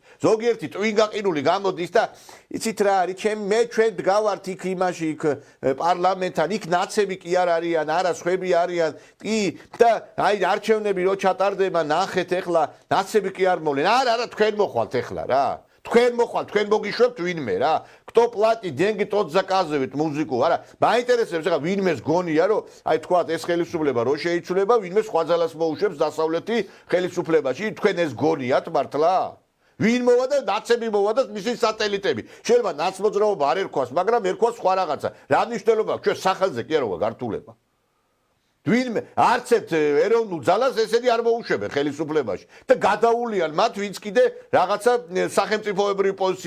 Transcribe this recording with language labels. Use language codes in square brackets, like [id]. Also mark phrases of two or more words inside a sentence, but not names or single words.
[ka] ზოგიერთი ტვინგაყინული გამოდის და იცით რა არის, ჩვენ დგავართ იქ იმაში იქ პარლამენტთან, იქ ნაცები კი არ არიან, არა სხვები არიან, კი და აი არჩევნები რო ჩატარდება, ნახეთ ეხლა ნაცები კი არ მოვლენ. არა, თქვენ მოხვალთ ეხლა რა. თქვენ მოგიშვებთ ვინმე რა. [ru] Кто платит деньги, тот заказывает музыку. [ka] არა, მაინტერესებს ეხლა ვინმეს გონია, რომ აი თქვათ ეს ხელისუფლება რო შეიცვლება, ვინმე სხვა ძალას მოუშვებს დასავლეთი ხელისუფლებაში. თქვენ ეს გონიათ მართლა? ვინ მოვა და ნაცები მოვა და მისი სატელიტები. შეიძლება ნაცმოძრაობა არ ერქვას, მაგრამ ერქვას სხვა რაღაცა. რა მნიშვნელობა აქვს ჩვენ სახელზე კი არა გართულება. ვინმე არც ერთ ეროვნულ ძალას ესენი არ მოუშვებენ ხელისუფლებაში და გადაულიან მათ ვინც კიდე რაღაცა სახელმწიფოებრივი პოზიცია.